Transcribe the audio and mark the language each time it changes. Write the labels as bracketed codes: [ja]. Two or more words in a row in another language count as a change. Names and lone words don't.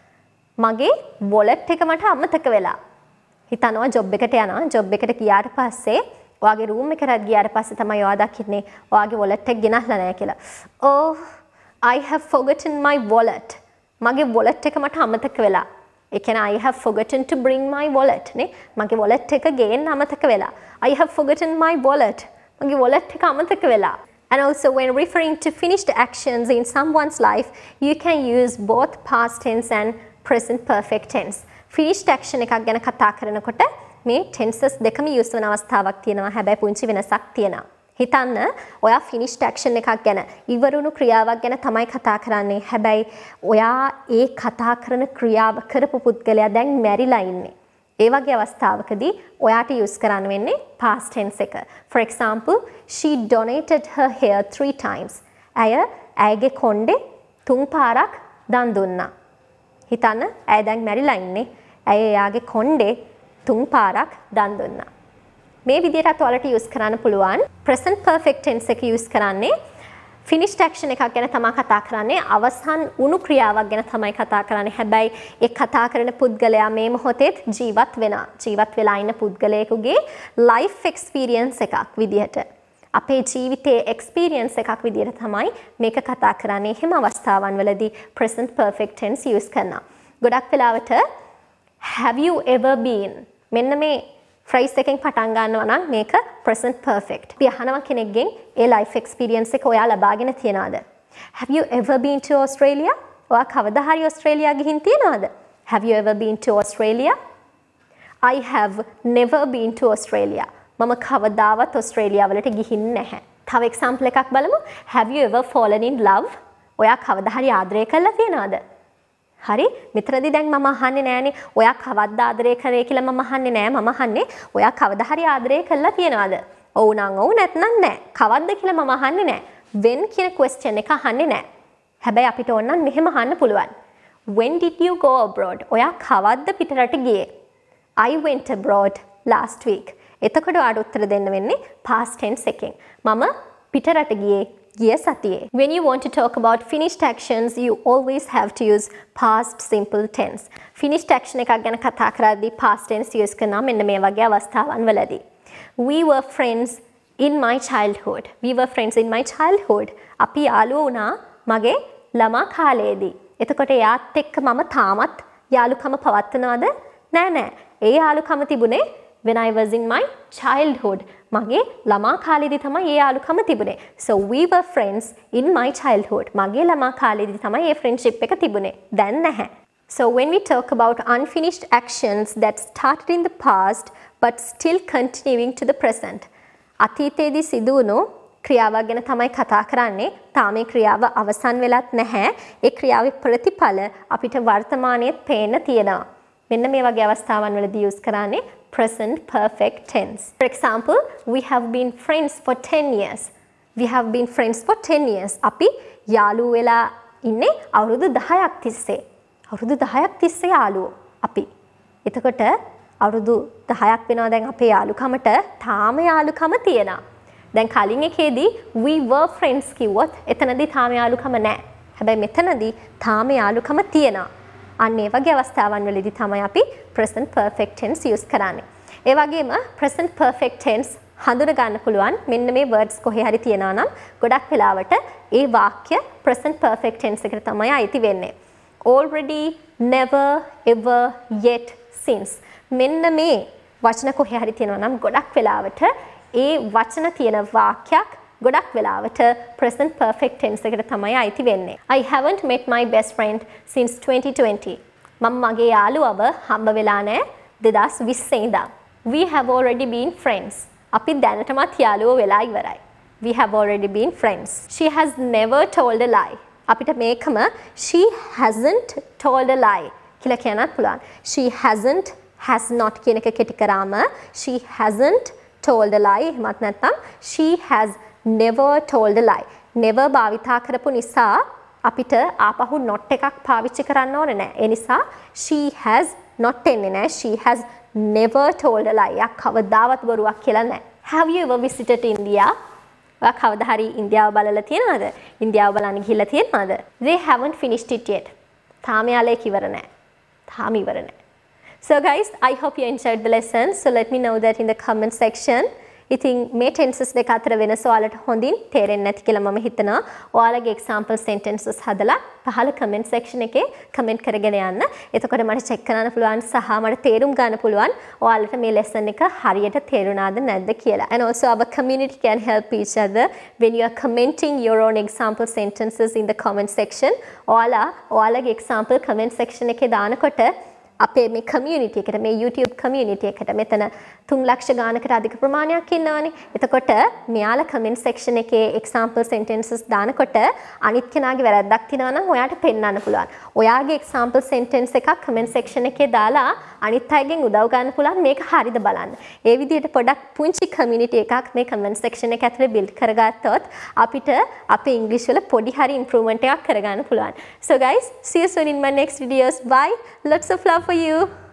[si] මගේ wallet එක මට අමතක වෙලා. හිතනවා job එකට යනවා. job එකට ගියාට පස්සේ ඔයාගේ room එකට ගියාට පස්සේ තමයි ඔයා දකින්නේ ඔයාගේ wallet එක ගෙනල්ලා නැහැ කියලා. [en] Oh I have forgotten my wallet. [si] මගේ wallet එක මට අමතක වෙලා. ඒ කියන්නේ [en] I have forgotten to bring my wallet [si] නේ. මගේ wallet එක ගේන්න අමතක වෙලා. [en] I have forgotten my wallet. [si] මගේ wallet එක අමතක වෙලා. [en] And also when referring to finished actions in someone's life, you can use both past tense and present perfect tense. Finished action [si] එකක් ගැන කතා කරනකොට මේ tenses දෙකම use වෙන අවස්ථාවක් තියෙනවා. හැබැයි පුංචි වෙනසක් තියෙනවා. හිතන්න ඔයා [en] finished action [si] එකක් ගැන, ඉවරුණු ක්‍රියාවක් ගැන තමයි කතා කරන්නේ. හැබැයි ඔයා ඒ කතා කරන ක්‍රියාව කරපු පුද්ගලයා දැන් මැරිලා ඉන්නේ. ඒ වගේ අවස්ථාවකදී ඔයාට use කරන්න වෙන්නේ [en] past tense [si] එක. [en] For example, she donated her hair 3 times. [si] ඇයගේ කොණ්ඩේ 3 පාරක් දන් දුන්නා. හිතන්න ඇය දැන් මැරිලා ඉන්නේ. ඇය එයාගේ කොණ්ඩේ 3 පාරක් දන් දුන්නා. මේ විදිහට ඔයාලට use කරන්න පුළුවන්. [en] present perfect tense [si] එක use කරන්නේ [en] finished action [si] එකක් ගැන තමයි කතා කරන්නේ. අවසන් වුණු ක්‍රියාවක් ගැන තමයි කතා කරන්නේ. හැබැයි ඒ කතා කරන පුද්ගලයා මේ මොහොතේත් ජීවත් වෙනවා. ජීවත් වෙලා ඉන්න පුද්ගලයෙකුගේ [en] life experience [si] එකක් විදිහට, අපේ ජීවිතයේ experience එකක් විදිහට තමයි මේක කතා කරන්නේ. එහෙම අවස්ථාවන් වලදී [en] present perfect tense [si] use කරනවා. [en] ගොඩක් වෙලාවට have you ever been, [si] මෙන්න මේ phrase එකෙන් පටන් ගන්නවා නම් මේක [en] present perfect. [si] අපි අහනවා කෙනෙක්ගෙන් ඒ [en] life experience [si] එක ඔයා ලබාගෙන තියනවාද? [en] Have you ever been to Australia? [si] ඔයා කවදා හරි ඕස්ට්‍රේලියා ගිහින් තියනවාද? [en] Have you ever been to Australia? I have never been to Australia. [si] මම කවදාවත් ඕස්ට්‍රේලියා වලට ගිහින් නැහැ. තව example එකක් බලමු. [en] Have you ever fallen in love? [si] ඔයා කවදා හරි ආදරය කරලා තියනවාද? හරි, මෙතනදී දැන් මම අහන්නේ නෑනේ ඔයා කවද්ද ආදරය කරේ කියලා. මම අහන්නේ නෑ. මම අහන්නේ ඔයා කවදා හරි ආදරය කළා තියනවාද? ඔව් නම් ඔව්, නැත්නම් නෑ. කවද්ද කියලා මම අහන්නේ නෑ. when කියන question එක අහන්නේ නෑ. හැබැයි අපිට ඕනනම් මෙහෙම අහන්න පුළුවන්. [en] when did you go abroad? [si] ඔයා කවද්ද පිටරට ගියේ? [en] I went abroad last week. [si] එතකොට ඔයාට උත්තර දෙන්න වෙන්නේ [en] past tense [si] එකෙන්. මම පිටරට ගියේ ගිය සතියේ. [en] When you want to talk about finished actions, you always have to use past simple tense. Finished action [si] එකක් ගැන කතා කරද්දී [en] past tense [si] use කරනවා මෙන්න මේ වගේ අවස්ථාවන් වලදී. [en] We were friends in my childhood. We were friends in my childhood. [si] අපි යාළුවෝ වුණා මගේ ළමා කාලයේදී. එතකොට එයාත් එක්ක මම තාමත් යාළුකම පවත්වනවද? නෑ. ඒ යාළුකම තිබුණේ [en] when I was in my childhood. [si] මගේ ළමා කාලේදී තමයි ඒ යාළුකම තිබුණේ. [en] So we were friends in my childhood. [si] මගේ ළමා කාලේදී තමයි ඒ friendship එක තිබුණේ. දැන් නැහැ. [en] So when we talk about unfinished actions that started in the past but still continuing to the present. [si] අතීතයේදී සිදු වුණු ක්‍රියාවක් ගැන තමයි කතා කරන්නේ. තාම මේ ක්‍රියාව අවසන් වෙලත් නැහැ. ඒ ක්‍රියාවේ ප්‍රතිඵල අපිට වර්තමානයේ පේන්න තියෙනවා. මෙන්න මේ වගේ අවස්ථාවන් වලදී use කරන්නේ [en] present perfect tense. For example, we have been friends for 10 years. We have been friends for 10 years. [si] අපි යාළුවෝ වෙලා ඉන්නේ අවුරුදු 10ක් තිස්සේ. අවුරුදු 10ක් තිස්සේ යාළුවෝ අපි. එතකොට අවුරුදු 10ක් වෙනවා දැන් අපේ යාළුකමට. තාම යාළුකම තියෙනවා. දැන් කලින් එකේදී [en] we were friends [si] කිව්වොත් එතනදී තාම යාළුකම නැහැ. හැබැයි මෙතනදී තාම යාළුකම තියෙනවා. අන්න ඒ වගේ අවස්ථාවන් වලදී තමයි අපි [en] present perfect tense [si] use කරන්නේ. ඒ වගේම [en] present perfect tense [si] හඳුන ගන්න පුළුවන් මෙන්න මේ words කොහේ හරි තියනවා නම් ගොඩක් වෙලාවට ඒ වාක්‍ය [en] present perfect tense [si] එකට තමයි අයිති වෙන්නේ. [en] already, never, ever, yet, since. [si] මෙන්න මේ වචන කොහේ හරි තියෙනවා නම් ගොඩක් වෙලාවට ඒ වචන තියෙන වාක්‍යයක් ගොඩක් වෙලාවට [en] present perfect tense [si] එකට තමයි අයිති වෙන්නේ. [en] I haven't met my best friend since 2020. [si] මම මගේ යාළුවව හම්බ වෙලා නැහැ 2020 ඉඳන්. [en] We have already been friends. [si] අපි දැනටමත් යාළුවෝ වෙලා ඉවරයි. [en] We have already been friends. She has never told a lie. [si] අපිට මේකම [en] she hasn't told a lie [si] කියලා කියන්නත් පුළුවන්. [en] She hasn't, has not [si] කියන එක කෙටි කරාම [en] she hasn't told a lie. [si] එහෙමත් නැත්නම් [en] she has never told a lie. [si] never භාවිතා කරපු නිසා අපිට ආපහු not එකක් පාවිච්චි කරන්න ඕනේ නැහැ. ඒ නිසා [en] she has not [si] එන්නේ නැහැ. [en] she has never told a lie. [si] යක් කවදාවත් බොරුවක් කියලා නැහැ. [en] Have you ever visited India? [si] ඔයා කවදා හරි ඉන්දියාව බලලා තියෙනවද? ඉන්දියාව බලන්න ගිහිල්ලා තියෙනවද? [en] They haven't finished it yet. [si] තාම යාලේ ඉවර නැහැ. තාම ඉවර නැහැ. [en] So guys, I hope you enjoyed the lesson. So let me know that in the comment section. [si] ඉතින් මේ tenses දෙක අතර වෙනස ඔයාලට හොඳින් තේරෙන්නේ නැති කියලා මම හිතනවා. ඔයාලගේ [en] example sentences [si] හදලා පහළ [en] comment section [si] එකේ comment කරගෙන යන්න. එතකොට මට check කරන්න පුළුවන් සහ මට තේරුම් ගන්න පුළුවන් ඔයාලට මේ lesson එක හරියට තේරුණාද නැද්ද කියලා. [en] And also our community can help each other when you are commenting your own example sentences in the comment section. [si] ඔයාලගේ [en] example comment section [si] එකේ දානකොට අපේ මේ community එකට මේ [en] YouTube community [si] එකට මෙතන 3 ලක්ෂ ගානකට අධික ප්‍රමාණයක් ඉන්නවනේ. එතකොට මෙයාලා [en] comment section [si] එකේ [en] example sentences [si] දානකොට අනිත් කෙනාගේ වැරද්දක් තියෙනවා නම් ඔයාට පෙන්වන්න පුළුවන්. ඔයාගේ [en] example sentence [si] එකක් [en] comment section [si] එකේ දාලා අනිත් අයගෙන් උදව් ගන්න පුළුවන් මේක හරියද බලන්න. ඒ විදිහට පොඩක් පුංචි community එකක් මේ [en] comment section [si] එක ඇතුලේ build කරගත්තොත් අපිට අපේ English වල පොඩි හරි improvement එකක් කරගන්න පුළුවන්. [en] So guys, see you soon in my next videos. Bye. Lots of love for you.